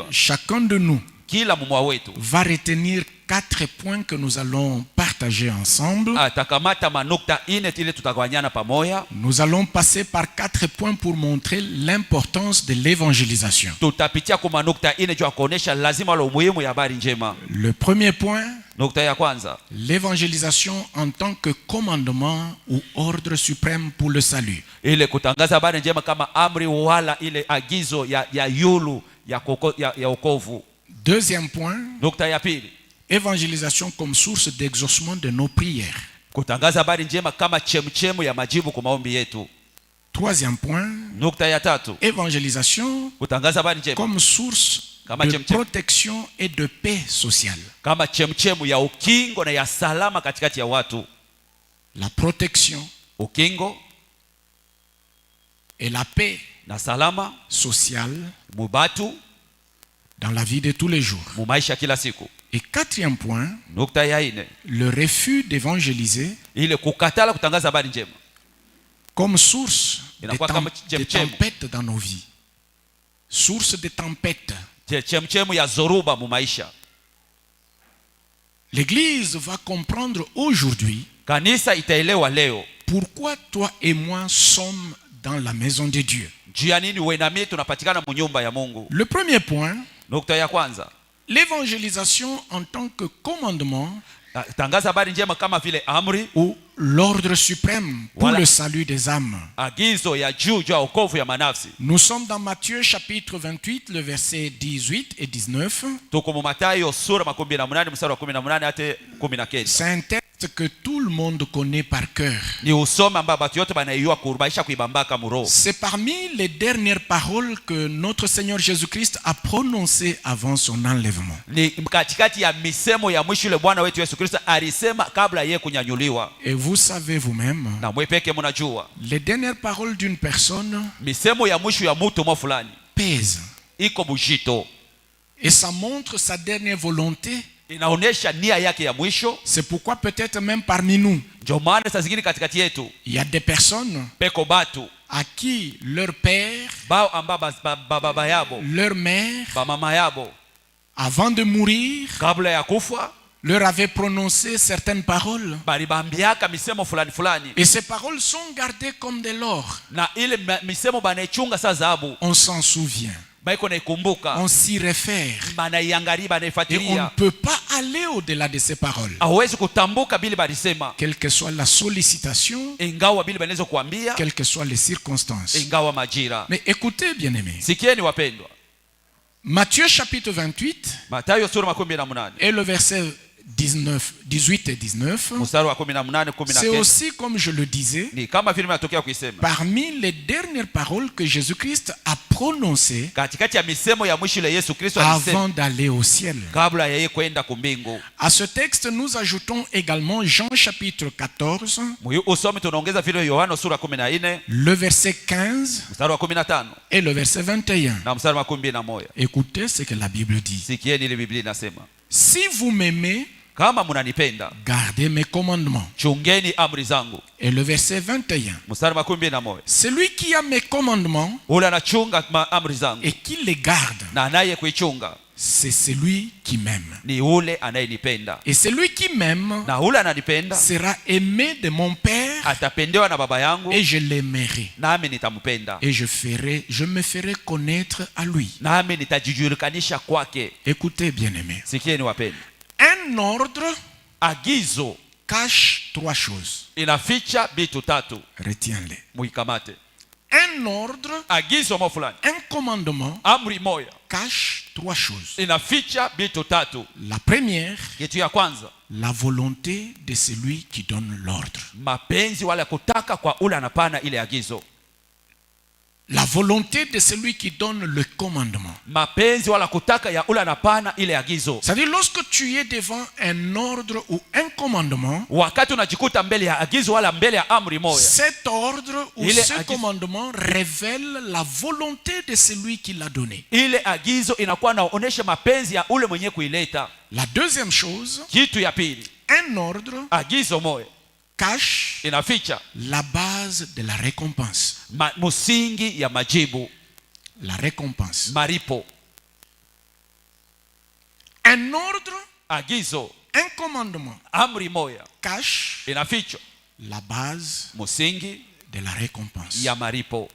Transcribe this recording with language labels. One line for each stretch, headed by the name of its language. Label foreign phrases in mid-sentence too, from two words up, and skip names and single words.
French: chacun de nous
Swahili: kila mmoja wetu
French: va retenir 4 points que nous allons partager ensemble.
Swahili: atakamata manukta ine ile tutagawanyana pamoja.
French: Nous allons passer par 4 points pour montrer l'importance de l'évangélisation.
Swahili: Tutapitia kwa manukta ine juu kuonesha lazima wala umuhimu ya habari njema.
French: Le premier point,
Swahili: Nukta ya kwanza,
French: l'évangélisation en tant que commandement ou ordre suprême pour le salut.
Swahili: ile kutangaza habari njema kama amri wala ile agizo ya yulu ya wokovu.
French: Deuxième point,
Swahili: Nukta ya pili,
French: évangélisation comme source d'exaucement de nos prières.
Swahili: kutangaza habari njema kama chemchemu ya majibu kwa maombi yetu.
French: Troisième point,
Swahili: Nukta ya tatu,
French: évangélisation
Swahili: kutangaza habari njema
French: comme source
Swahili: Kama
French: de
Swahili: chemchem.
French: protection et de paix sociale.
Swahili: kama chemchemu ya ukingo na ya salama katikati ya watu.
French: La protection
Swahili: Ukingo
French: et la paix
Swahili: na salama
French: sociale
Swahili: mubatu
French: dans la vie de tous les jours.
Swahili: mu maisha kila siku.
French: Et quatrième point,
Swahili: Nukta ya ine,
French: le refus d'évangéliser
Swahili: ile kukatala kutangaza habari njema
French: comme source de
Swahili: Inakuwa kama chemchem.
French: tempêtes dans nos vies. Source de tempêtes.
Swahili: chemchemu ya zoruba mu maisha.
French: L'Église va comprendre aujourd'hui
Swahili: Kanisa itaelewa leo
French: pourquoi toi et moi sommes dans la maison de Dieu.
Swahili: juu ya nini wewe na mimi tunapatikana mu nyumba ya Mungu.
French: Le premier point,
Swahili: Nukta ya kwanza,
French: l'évangélisation en tant que commandement
Swahili: tangaza habari njema kama vile amri
French: ou l'ordre suprême pour Voilà. le salut des âmes.
Swahili: agizo ya juu ya wokovu ya manafsi.
French: Nous sommes dans Matthieu chapitre 28, le verset 18 et 19.
Swahili: Tuko mu Mathayo sura 18 mstari wa 18 hadi 19.
French: C'est un texte que tout le monde connaît par cœur.
Swahili: Ni usome ambao watu wote banaijua kurubaisha kuibambaka mu roho.
French: C'est parmi les dernières paroles que notre Seigneur Jésus-Christ a prononcées avant son enlèvement.
Swahili: Ni katikati ya misemo ya mwisho ile Bwana wetu Yesu Kristo alisema kabla yeye kunyanyuliwa.
French: Et vous savez vous-même,
Swahili: Na mwepeke mnajua
French: les dernières paroles d'une personne
Swahili: misemo ya mwisho ya mtu mwa fulani
French: pèsent.
Swahili: iko bujito,
French: Et ça montre sa dernière volonté.
Swahili: inaonesha nia yake ya mwisho.
French: C'est pourquoi peut-être même parmi nous,
Swahili: Ndio maana saa zingine katikati yetu
French: il y a des personnes
Swahili: peko batu
French: à qui leur père,
Swahili: bao amba baba yabo
French: leur mère,
Swahili: ba mama yabo
French: avant de mourir,
Swahili: kabla ya kufa
French: leur avait prononcé certaines paroles.
Swahili: balibambiaka misemo fulani fulani,
French: Et ces paroles sont gardées comme de l'or.
Swahili: na ile misemo banaichunga saa dhahabu,
French: On s'en souvient.
Swahili: baiko naikumbuka,
French: On s'y réfère.
Swahili: banaiangalia,
French: Et on ne
Swahili: banaifuatilia.
French: peut pas aller au-delà de ces paroles.
Swahili: Hawezi kutambuka bili balisema,
French: Quelle que soit la sollicitation,
Swahili: ingawa bili banaweza kuambia,
French: quelles que soient les circonstances.
Swahili: ingawa majira.
French: Mais écoutez, bien-aimés.
Swahili: Sikieni wapendwa,
French: Matthieu chapitre 28
Swahili: Mathayo sura 18
French: et le verset 18 et 19,
Swahili: mstari wa 18
French: c'est 19, aussi, comme je le disais,
Swahili: ni kama vile natokea kuisema
French: parmi les dernières paroles que Jésus-Christ a prononcées
Swahili: katikati ya misemo ya mwisho ile Yesu Kristo alisema
French: avant d'aller au ciel.
Swahili: kabla ya yeye kwenda kumbingu.
French: À ce texte, nous ajoutons également Jean chapitre 14,
Swahili: Usome tunaongeza vile Yohana sura 14
French: le verset 15
Swahili: mstari wa 15
French: et le verset 21.
Swahili: na mstari wa 21.
French: Écoutez ce que la Bible dit.
Swahili: Sikieni ile Biblia inasema,
French: Si vous m'aimez,
Swahili: kama mnanipenda
French: gardez mes commandements.
Swahili: chungeni amri zangu.
French: Et le verset 21.
Swahili: Mstari wa 21,
French: Celui qui a mes commandements
Swahili: ule anachunga amri zangu
French: et qui les garde,
Swahili: na anaye kuichunga
French: c'est celui qui m'aime.
Swahili: ni ule anayenipenda,
French: Et celui qui m'aime
Swahili: na ule ananipenda
French: sera aimé de mon Père
Swahili: atapendewa na baba yangu,
French: et je l'aimerai.
Swahili: nami nitampenda,
French: Et je me ferai connaître à lui.
Swahili: nami nitajijulikanisha kwake.
French: Écoutez, bien-aimés.
Swahili: Sikieni wapendwa,
French: Un ordre
Swahili: agizo
French: cache 3 choses.
Swahili: inaficha vitu 3,
French: Retiens-les.
Swahili: muikamate.
French: Un ordre,
Swahili: Agizo mo fulani,
French: un commandement
Swahili: amri moya
French: cache trois choses.
Swahili: inaficha vitu tatu.
French: La première,
Swahili: Kitu ya kwanza,
French: la volonté de celui qui donne l'ordre.
Swahili: mapenzi wala kutaka kwa ule anapana ile agizo.
French: La volonté de celui qui donne le commandement.
Swahili: Mapenzi wala kutaka ya ule anapana ile agizo.
French: C'est-à-dire, lorsque tu es devant un ordre ou un commandement,
Swahili: Wakati unajikuta mbele ya agizo wala mbele ya amri moja,
French: cet ordre ou Il est ce
Swahili: agizo.
French: commandement révèle la volonté de celui qui l'a donné.
Swahili: ile agizo inakuwa naonesha mapenzi ya ule mwenye kuileta.
French: La deuxième chose,
Swahili: Kitu ya pili,
French: un ordre
Swahili: agizo moja
French: cache
Swahili: inaficha
French: la base de la récompense.
Swahili: msingi ya majibu,
French: La récompense.
Swahili: maripo.
French: Un ordre,
Swahili: Agizo,
French: un commandement
Swahili: amri moja
French: cache
Swahili: inaficha
French: la base
Swahili: msingi
French: de la récompense.
Swahili: ya maripo.